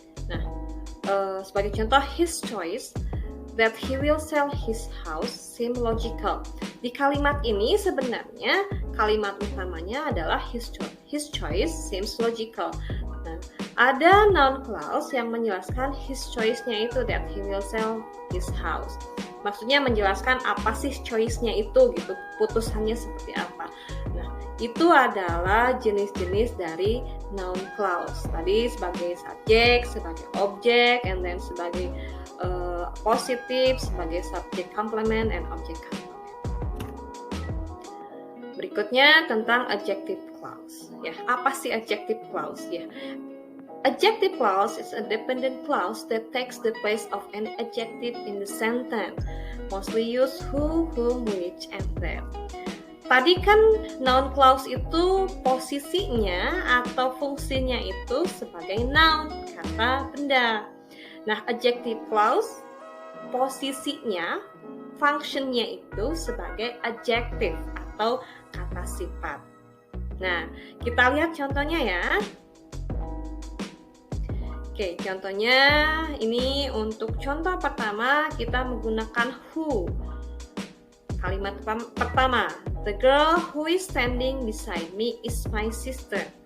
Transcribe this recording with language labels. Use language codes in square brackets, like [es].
[id] Nah, sebagai contoh, [en] his choice that he will sell his house seem logical. [id] Di kalimat ini sebenarnya kalimat utamanya adalah [en] his choice seems logical. [id] Nah, ada noun clause yang menjelaskan his choice-nya itu [en] that he will sell his house. [id] Maksudnya menjelaskan apa sih choice-nya itu gitu, putusannya seperti apa. Nah, itu adalah jenis-jenis dari noun clause. Tadi sebagai subjek, sebagai objek, [en] and then [id] sebagai positif, sebagai [en] subject complement and object complement. [id] Berikutnya tentang adjective clause. Ya, apa sih adjective clause ya? [en] Adjective clause is a dependent clause that takes the place of an adjective in the sentence. Mostly use who, whom, which, and that. [id] Tadi kan noun clause itu posisinya atau fungsinya itu sebagai noun, kata benda. Nah, adjective clause posisinya, functionnya itu sebagai adjective atau kata sifat. Nah, kita lihat contohnya ya. Oke, contohnya ini untuk contoh pertama kita menggunakan who. Kalimat pertama, [en] the girl who is standing beside me is my sister.